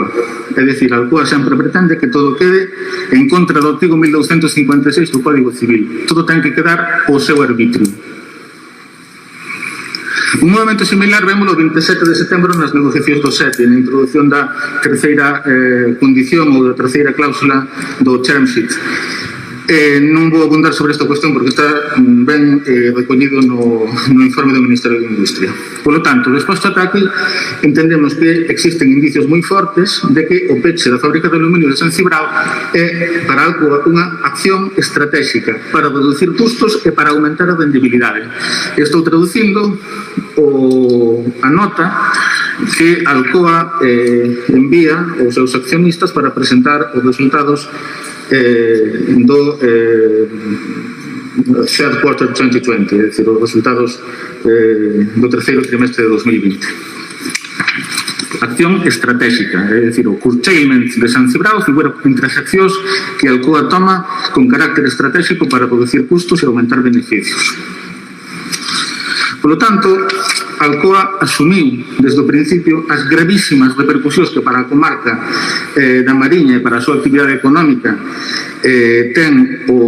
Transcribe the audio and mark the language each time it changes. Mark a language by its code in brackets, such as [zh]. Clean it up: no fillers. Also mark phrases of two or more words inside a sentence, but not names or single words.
[gl] É dicir, Alcoa sempre pretende que todo quede en contra do artigo 1256 do Código Civil. Todo ten que quedar ao seu arbitrio. Un movimento similar vemos o 27 de setembro nas negociacións do SETI, na introducción da terceira condición ou da terceira cláusula do [en] term sheet. [gl] Non vou abundar sobre esta cuestión porque está ben recollido no informe do Ministerio de Industria. [es] Por lo tanto, [gl] desposto ata aquí, entendemos que existen indicios moi fortes de que o peche da fábrica de aluminio de San Cibrao é para Alcoa unha acción estratégica para reducir custos e para aumentar a rendibilidade. Estou traducindo a nota que Alcoa envía aos seus accionistas para presentar os resultados do [en] third quarter 2020, [gl] é dicir, os resultados do terceiro trimestre de 2020. Acción estratégica, é dicir, o curtailment de San Cibrao figura entre as accións que Alcoa toma con carácter estratégico para reducir custos e aumentar beneficios. [es] Por lo tanto, [gl] Alcoa asumiu desde o principio as gravísimas repercusións que para a comarca da Mariña e para a súa actividade económica ten